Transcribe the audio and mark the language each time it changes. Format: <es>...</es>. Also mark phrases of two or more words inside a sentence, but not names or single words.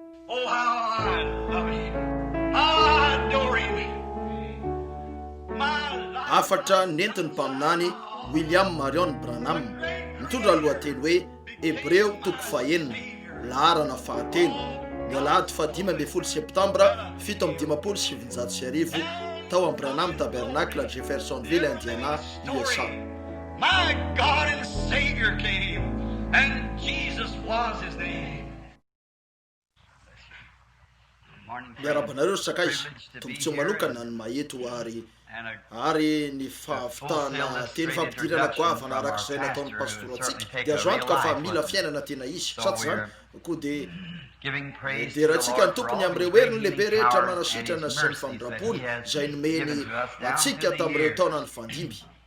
<en>Oh, how I love him. How I adore him. My life.</en> <mg>Afatra nentiny mpaminany William Marion Branham mitondra lohateny hoe Hebreo toko fahenina laharana fahatelo ny alahady 15 septambra 1757 tao amin'ny Branham Tabernacle Jeffersonville, Indiana, USA.</mg> <en>My God and Savior came, and Jesus was his name.</en> <mg>Miarabanareo sakaiza tombontsi manokana ny maheto ary ny fahavitana teny fampidirana goavana arak'izay nataon'ny pastora atsika dia azo antoka fa mila fiainana tena izy saty zany koa de raha antsika ny tompony amin'ireo heriny lehibe rehetra manasitrana sy ny famindram-pony izay nomeny antsika tamin'ireo taona ny fandimby.</mg>